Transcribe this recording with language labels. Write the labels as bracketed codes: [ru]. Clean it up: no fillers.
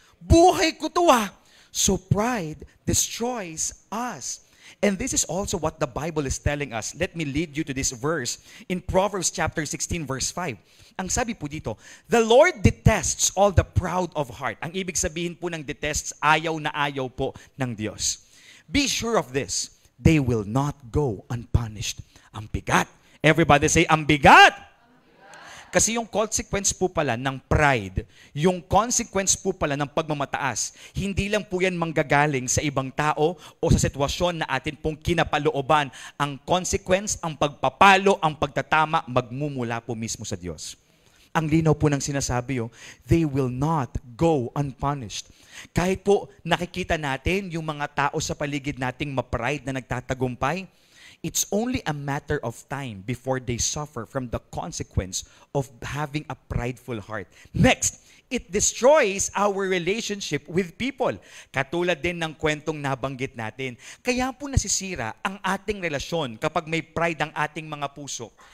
[tl] Buhay ko to [en] So pride destroys us. And this is also what the Bible is telling us. Let me lead you to this verse in Proverbs chapter 16 verse 5. [tl] Ang sabi po dito, [en] the Lord detests all the proud of heart. [tl] Ang ibig sabihin po ng detests, ayaw na ayaw po ng Diyos. [en] Be sure of this, they will not go unpunished. [tl] Ang bigat. [en] Everybody say, [tl] ang bigat. Kasi yung consequence po pala ng pride, yung consequence po pala ng pagmamataas, hindi lang po yan manggagaling sa ibang tao o sa sitwasyon na atin pong kinapalooban. Ang consequence, ang pagpapalo, ang pagtatama, magmumula po mismo sa Diyos. Ang linaw po ng sinasabi, [en] they will not go unpunished. [tl] Kahit po nakikita natin yung mga tao sa paligid nating ma-pride na nagtatagumpay, [en] it's only a matter of time before they suffer from the consequence of having a prideful heart. Next, it destroys our relationship with people. [tl] Katulad din ng kwentong nabanggit natin. Kaya po nasisira ang ating relasyon kapag may pride ang ating mga puso.